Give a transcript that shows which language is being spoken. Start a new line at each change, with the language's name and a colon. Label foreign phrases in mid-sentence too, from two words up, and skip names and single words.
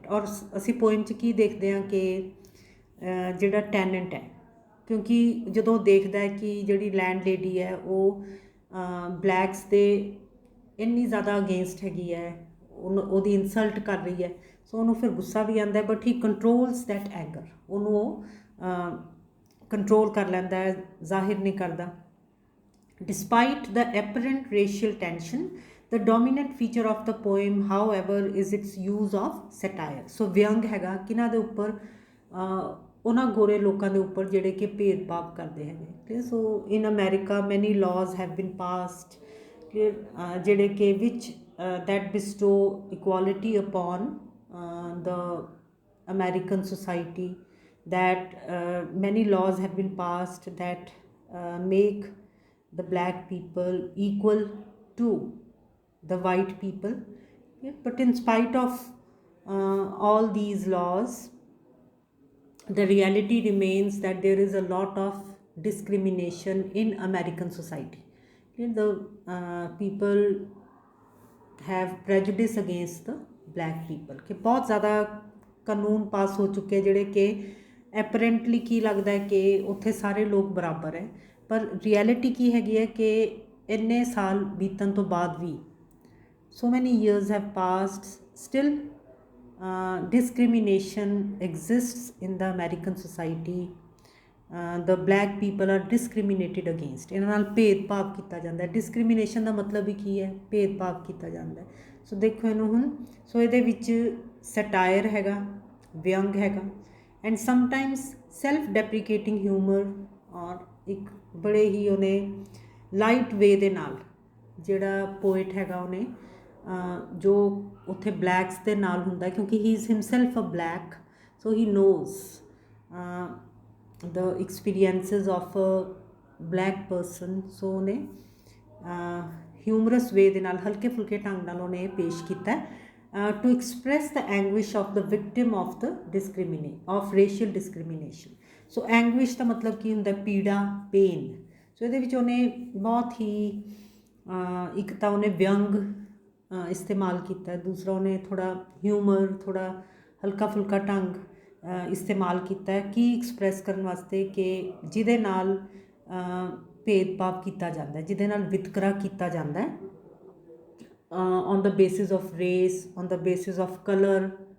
Punjabi: ਔਰ ਅਸੀਂ ਪੋਇਮ 'ਚ ਕੀ ਦੇਖਦੇ ਹਾਂ ਕਿ ਜਿਹੜਾ ਟੈਨੈਂਟ ਹੈ, ਕਿਉਂਕਿ ਜਦੋਂ ਦੇਖਦਾ ਹੈ ਕਿ ਜਿਹੜੀ ਲੈਂਡ ਲੇਡੀ ਹੈ ਉਹ ਬਲੈਕਸ ਦੇ ਇੰਨੀ ਜ਼ਿਆਦਾ ਅਗੇਂਸਟ ਹੈਗੀ ਹੈ, ਉਹਦੀ ਇਨਸਲਟ ਕਰ ਰਹੀ ਹੈ, ਸੋ ਉਹਨੂੰ ਫਿਰ ਗੁੱਸਾ ਵੀ ਆਉਂਦਾ,
English: but he controls that anger.
Punjabi: ਉਹਨੂੰ ਉਹ ਕੰਟਰੋਲ ਕਰ ਲੈਂਦਾ ਹੈ, ਜ਼ਾਹਿਰ ਨਹੀਂ ਕਰਦਾ।
English: Despite the apparent racial tension, the dominant feature of the poem, however, is its use of satire.
Punjabi: So ਵਿਅੰਗ ਹੈਗਾ ਕਿਹਨਾਂ ਦੇ ਉੱਪਰ, ਉਹਨਾਂ ਗੋਰੇ ਲੋਕਾਂ ਦੇ ਉੱਪਰ ਜਿਹੜੇ ਕਿ ਭੇਦਭਾਵ ਕਰਦੇ ਹੈਗੇ।
English: so in America many laws have been passed,
Punjabi: ਜਿਹੜੇ ਕਿ ਵਿਚ
English: that bestow equality upon the American society, that many laws have been passed that make the black people equal to the white people. But in spite of all these laws, the reality remains that there is a lot of discrimination in American society. The people have prejudice against the black people,
Hindi: कि बहुत ज़्यादा कानून पास हो चुके
Punjabi: ਜਿਹੜੇ ਕਿ ਐਪਰੈਂਟਲੀ ਕੀ ਲੱਗਦਾ ਹੈ ਕਿ ਉੱਥੇ ਸਾਰੇ ਲੋਕ ਬਰਾਬਰ ਹੈ, ਪਰ ਰਿਐਲਿਟੀ ਕੀ ਹੈਗੀ ਹੈ ਕਿ ਇੰਨੇ ਸਾਲ ਬੀਤਣ ਤੋਂ ਬਾਅਦ ਵੀ
English: so many years have passed, still discrimination exists in the American society. The black people are discriminated against,
Punjabi: ਇਹਨਾਂ ਨਾਲ ਭੇਦਭਾਵ ਕੀਤਾ ਜਾਂਦਾ ਹੈ। ਡਿਸਕ੍ਰਿਮੀਨੇਸ਼ਨ ਦਾ ਮਤਲਬ ਹੀ ਕੀ ਹੈ, ਭੇਦਭਾਵ ਕੀਤਾ ਜਾਂਦਾ ਹੈ। ਸੋ ਦੇਖੋ ਇਹਨੂੰ ਹੁਣ, ਸੋ ਇਹਦੇ ਵਿੱਚ ਸੈਟਾਇਰ ਹੈਗਾ, ਵਿਅੰਗ ਹੈਗਾ,
English: and sometimes self deprecating humour,
Punjabi: ਔਰ ਇੱਕ ਬੜੇ ਹੀ ਉਹਨੇ
English: light way
Punjabi: ਦੇ ਨਾਲ ਜਿਹੜਾ ਪੋਇਟ ਹੈਗਾ ਉਹਨੇ ਜੋ ਉੱਥੇ ਬਲੈਕਸ ਦੇ ਨਾਲ ਹੁੰਦਾ, ਕਿਉਂਕਿ
English: he is himself a black, so he knows the experiences of a black person.
Punjabi: So ਉਹਨੇ
English: humorous way
Punjabi: ਦੇ ਨਾਲ, ਹਲਕੇ ਫੁਲਕੇ ਢੰਗ ਨਾਲ ਉਹਨੇ ਇਹ ਪੇਸ਼ ਕੀਤਾ
English: to express the anguish of the victim of the racial discrimination. So anguish
Punjabi: ਦਾ ਮਤਲਬ ਕੀ ਹੁੰਦਾ, ਪੀੜਾ, ਪੇਨ। ਸੋ ਇਹਦੇ ਵਿੱਚ ਉਹਨੇ ਬਹੁਤ ਹੀ ਇੱਕ ਤਾਂ ਉਹਨੇ ਵਿਅੰਗ ਇਸਤੇਮਾਲ ਕੀਤਾ, ਦੂਸਰਾ ਉਹਨੇ ਥੋੜ੍ਹਾ ਹਿਊਮਰ, ਥੋੜ੍ਹਾ ਹਲਕਾ ਫੁਲਕਾ ਢੰਗ ਇਸਤੇਮਾਲ ਕੀਤਾ ਹੈ ਕੀ ਐਕਸਪ੍ਰੈਸ ਕਰਨ ਵਾਸਤੇ ਕਿ ਜਿਹਦੇ ਨਾਲ ਭੇਦਭਾਵ ਕੀਤਾ ਜਾਂਦਾ, ਜਿਹਦੇ ਨਾਲ ਵਿਤਕਰਾ ਕੀਤਾ ਜਾਂਦਾ ਹੈ
English: on the basis of race, on the basis of colour.